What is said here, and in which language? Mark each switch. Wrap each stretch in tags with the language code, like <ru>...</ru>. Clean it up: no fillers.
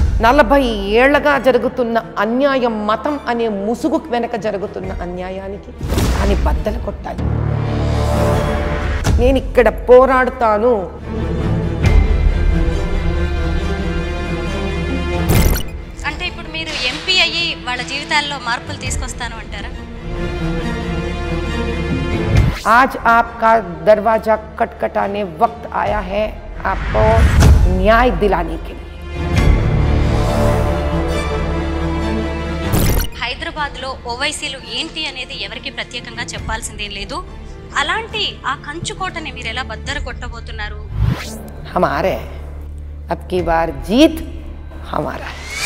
<te>40 ఏళ్లగా జరుగుతున్న అన్యాయం, మతం అనే ముసుగు వెనక జరుగుతున్న అన్యాయానికి అని బద్దలు కొట్టాలి. నేను ఇక్కడ పోరాడుతాను. అంటే ఇప్పుడు మీరు ఎంపీ అయ్యి వాళ్ళ జీవితాల్లో మార్పులు తీసుకొస్తాను అంటారా?</te> <hi>आज आपका दरवाजा खटखटाने वक्त आया है आपको न्याय दिलाने के लिए.</hi> <te>హైదరాబాద్లో ఓవైసీలు ఏంటి అనేది ఎవరికి ప్రత్యేకంగా చెప్పాల్సిందేం లేదు. అలాంటి ఆ కంచుకోటని మీరు ఎలా బద్దలు కొట్టబోతున్నారు?</te> <hi>हमारे अब की बार जीत हमारा है.</hi>